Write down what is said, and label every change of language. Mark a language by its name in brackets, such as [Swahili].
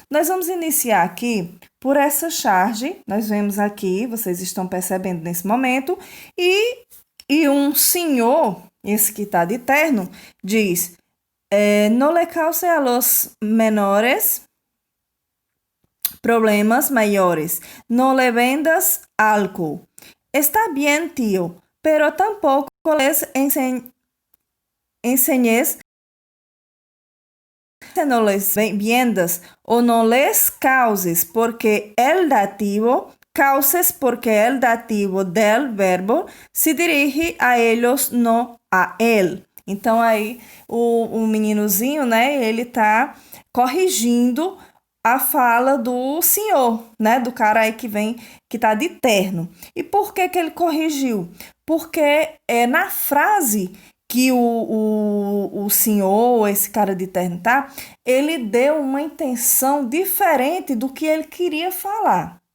[Portuguese] Nós vamos iniciar aqui por essa charge. Nós vemos aqui, vocês estão percebendo nesse momento, e um senhor, esse que está de terno, diz: [Spanish] no le cause a los menores problemas mayores. No le vendas alcohol. Está bien, tío, pero tampoco les enseñes no les vendas o no les causes, porque el dativo, causes porque el dativo del verbo se dirige a ellos, no a él. [Portuguese] Então, aí, o meninozinho, né, ele tá corrigindo a fala do senhor, né, do cara aí que tá de terno. E por que ele corrigiu? Porque na frase que o senhor, esse cara de terno, tá, ele deu uma intenção diferente do que ele queria falar.